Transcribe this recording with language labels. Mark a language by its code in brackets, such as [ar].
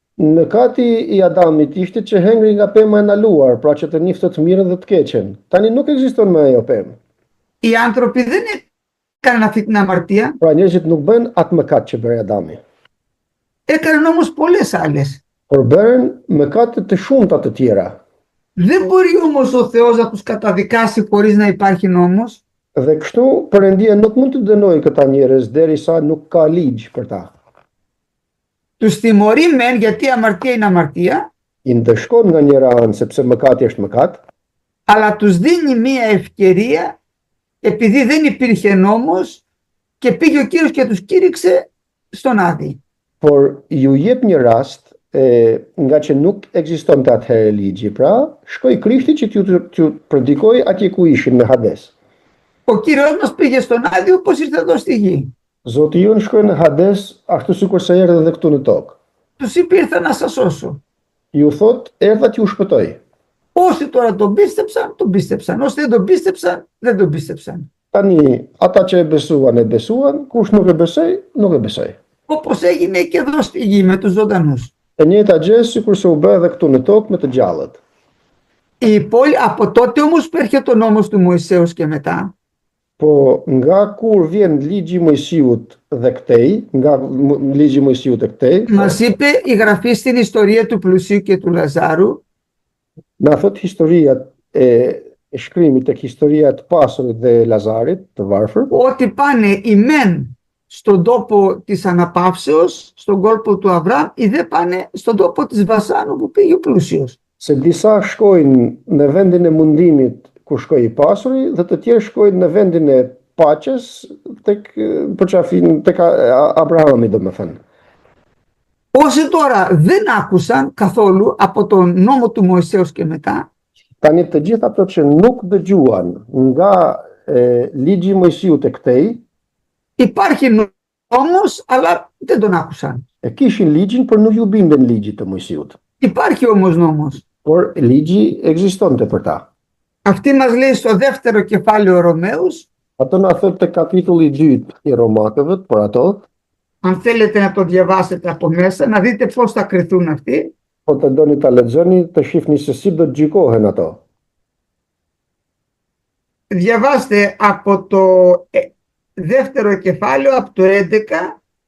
[sq] Mëkati i Adamit ishte që hengri nga pema e ndaluar, pra që të njihte të mirën dhe të keqen. Tani nuk ekziston më ajo pemë. [el] Οι άνθρωποι δεν έκαναν αυτή την αμαρτία. [sq] Pra njerëzit nuk bën atë mëkat që bëri Adami. [el] Έκαναν όμως πολλές άλλες. [sq] Por bën mëkate të shumta të tjera. [el] Δεν μπορεί όμως ο Θεός να τους καταδικάσει χωρίς να υπάρχει νόμος. [sq] Dhe kështu Perëndia nuk mund të dënojë këta njerëz derisa nuk ka ligj për ta. [el] Τους τιμωρεί μεν γιατί η αμαρτία είναι αμαρτία, [sq] I ndëshkon nga njëra anë sepse mëkati është mëkat, [el] αλλά τους δίνει μία ευκαιρία επειδή δεν υπήρχε νόμος και πήγε ο Κύριος και τους κήρυξε στον Άδη. [sq] por ju jep një rast nga që nuk ekzistonte atëherë ligji, pra shkoi Krishti që t'ju predikoj atje ku ishin në Hades. [el] Ο Κύριος μας πήγε στον Άδη όπως ήρθε εδώ στη γη. [sq] Zoti jon shkoi në Hades ashtu sikur se erdhi edhe këtu në tokë. [el] Τους είπε ήρθα να σας σώσω. [sq] Ju thot, erdha t'ju shpëtoj. [el] Όσοι τώρα τον πίστεψαν. Όσοι δεν τον πίστεψαν, δεν τον πίστεψαν. [sq] Tani, ata që e besuan, kush nuk e besoi, nuk e besoi. [el] Όπως έγινε και εδώ στη γη με τους ζωντανούς. [sq] E njëjta gjë sikur se u bë edhe këtu në tokë me të gjallët. [el] Από τότε όμως που έρχεται ο νόμος του Μωυσέως και μετά, [sq] Po nga kur vjen ligji i Mojsiut dhe këtej, nga ligji i Mojsiut e këtej, [el] μας είπε η Γραφή στην ιστορία του πλουσίου και του Λαζάρου, [sq] na thot historia e shkrimit tek historia e të pasurit dhe Lazarit, të varfër, [el] ότι πάνε οι μεν στον τόπο της αναπαύσεως, στον κόλπο του Αβραάμ, ή δεν πάνε στον τόπο της Βασάνου που πήγε ο πλούσιος. [sq] se disa shkojnë në vendin e mundimit ku shkoi i pasuri dhe të tjerë shkojnë në vendin e paqes tek përqafin tek Abrahami, domethënë. [el] Όσοι τώρα δεν άκουσαν καθόλου από τον νόμο του Μωυσέως και μετά, [sq] Tani të gjithë ato që nuk dëgjuan nga ligji i Mojsiut e këtej, [el] υπάρχει νόμος αλλά δεν τον άκουσαν. [sq] e kishin ligjin, por nuk ju binden ligjit të Mojsiut. [el] Υπάρχει όμως νόμος. [sq] Por ligji ekzistonte për ta. [el] Αυτή μας λέει στο δεύτερο κεφάλαιο Ρωμαίους, [sq] Ato na thot te kapitulli i dytë i Romakëve, por ato, [el] αν θέλετε να το διαβάσετε από μέσα, να δείτε πώς θα κριθούν αυτοί. [sq] po të doni ta lexoni, të shihni se si do të gjykohen ato. [el] Διαβάστε από το δεύτερο κεφάλαιο, από το 11